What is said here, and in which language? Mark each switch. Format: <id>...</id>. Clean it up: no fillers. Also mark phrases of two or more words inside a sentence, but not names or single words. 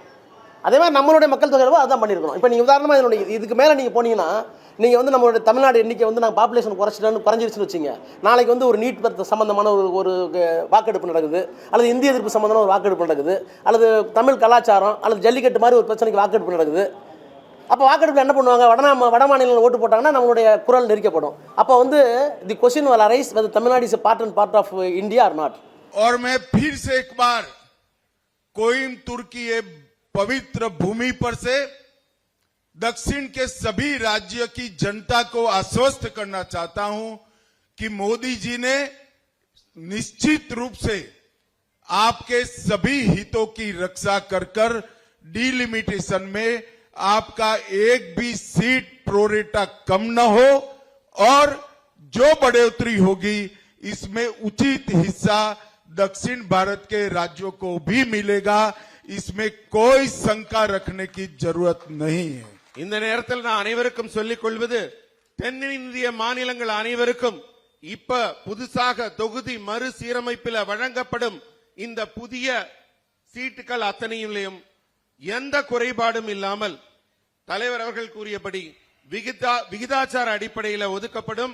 <ta>அதே மாதிரி நம்மளுடைய மக்கள் தொகை எவ்வளவோ அதான் பண்ணியிருக்கோம். இப்போ நீங்கள் உதாரணமாக இதனுடைய இதுக்கு மேலே நீங்கள் போனீங்கன்னா நீங்கள் வந்து நம்மளுடைய தமிழ்நாடு எண்ணிக்கை வந்து நாங்கள் பாப்புலேஷன் குறைஞ்சிருச்சுன்னு வச்சுங்க, நாளைக்கு வந்து ஒரு நீட் சம்பந்தமான ஒரு வாக்கெடுப்பு நடக்குது, அல்லது இந்திய எதிர்ப்பு சம்பந்தமான ஒரு வாக்கெடுப்பு நடக்குது, அல்லது தமிழ் கலாச்சாரம் அல்லது ஜல்லிக்கட்டு மாதிரி ஒரு பிரச்சனைக்கு வாக்கெடுப்பு நடக்குது. அப்போ வாக்கெடுப்பில் என்ன பண்ணுவாங்க, வட மாநிலங்கள் ஓட்டு போட்டாங்கன்னா நம்மளுடைய குரல் நெரிக்கப்படும். அப்போ வந்து</ta> <en>the question will arise whether Tamil Nadu is a part of India or not.</en> <hi>और मैं फिर से एक बार कोयम्बटूर की ये पवित्र भूमि पर से दक्षिण के सभी राज्य की जनता को आश्वस्त करना चाहता हूं कि मोदी जी ने निश्चित रूप से आपके सभी हितों की रक्षा कर डिलिमिटेशन में आपका एक भी सीट प्रोरेटा कम न हो और जो बढ़ोतरी होगी इसमें उचित हिस्सा दक्षिण भारत के राज्यों को भी मिलेगा. इसमें कोई शंका रखने की जरूरत नहीं है.</hi> <ta>இந்த நேரத்தில் நான் அனைவருக்கும் சொல்லிக் கொள்வது, தென்னிந்திய மாநிலங்கள் அனைவருக்கும் இப்ப புதுசாக தொகுதி மறுசீரமைப்பில் வழங்கப்படும் இந்த புதிய சீட்டுகள் அத்தனையிலும் எந்த குறைபாடும் இல்லாமல் தலைவர் அவர்கள் கூறியபடி விகிதாச்சார அடிப்படையில் ஒதுக்கப்படும்.</ta>